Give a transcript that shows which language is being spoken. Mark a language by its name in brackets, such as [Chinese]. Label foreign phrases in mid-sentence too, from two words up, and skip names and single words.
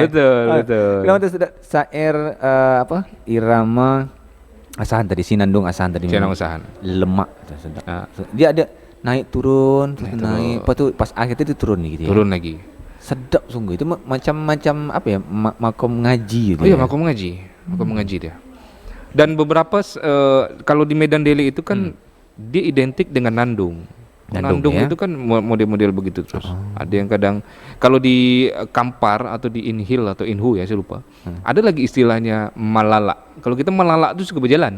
[Malay] Betul. Kalau tu sedap syair irama Asahan tadi, Sinandung Asahan tadi. Sinandung Asahan. Lemak sedap. Dia ada naik turun, naik. Lepas tu pas akhir tu turun ni gitu. Turun lagi. Sedap sungguh. Itu macam-macam apa ya? Makom ngaji gitu. Oh iya, makom ngaji. Makom ngaji dia. Dan beberapa kalau di Medan Deli itu kan dia identik dengan nandung. Nandung ya? itu kan model-model begitu terus. Ada yang kadang kalau di Kampar atau di Inhil atau Inhu ya saya lupa. Ada lagi istilahnya malala. Kalau kita malala itu suka berjalan.